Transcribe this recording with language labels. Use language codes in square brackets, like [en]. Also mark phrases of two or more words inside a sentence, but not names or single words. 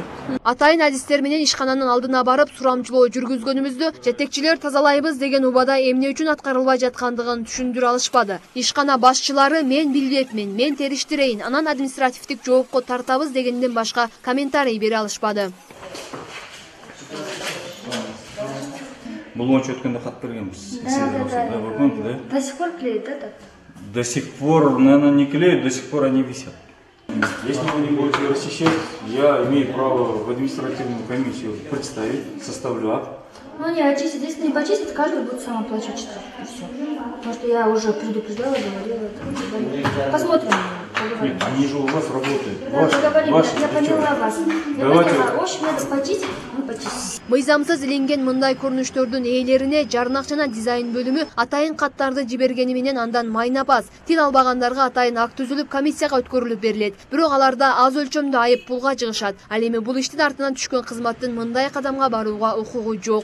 [ky] Атайын адистер менен ишкананын алдына барып сурамчылоо жүргүзгөнүбүздө жетекчилер тазалайбыз деген убада эмне үчүн аткарылбай жаткандыгын түшүндүрө алышпады. Ишкана башчылары мен билбепмин, мен териштирейин, анан административдик жоопко тартабыз дегенден башка комментарий бере алышпады. Бул боюнча өткөндө кат бергенбиз. [ru] До сих пор клеит, да? До сих пор, наверное, не клеят, до сих пор они висят. Если вы не будете расчищать, я имею право в административную комиссию представить, составлю акт. Ну, они очистят. Если не почистят, каждый будет сам оплачивать штраф. И все. Потому что я уже предупреждала, говорила. Посмотрим. Нет, они же у вас работают. Да, поговорим. Я поняла вас. Давайте. В общем, надо почистить, мы почистим. [ky] Мыйзамсыз иленген мындай көрүнүштөрдүн ээлерине жарнак жана дизайн бөлүмү атайын каттарды жибергени менен андан майнапас. Тил албагандарга атайын акт түзүлүп комиссияга өткөрүлүп берилет. Бирок аларда аз өлчөмдө айып пулга жыгышат. Ал эми бул иштин артынан түшкөн кызматтын мындай кадамга барууга укугу жок.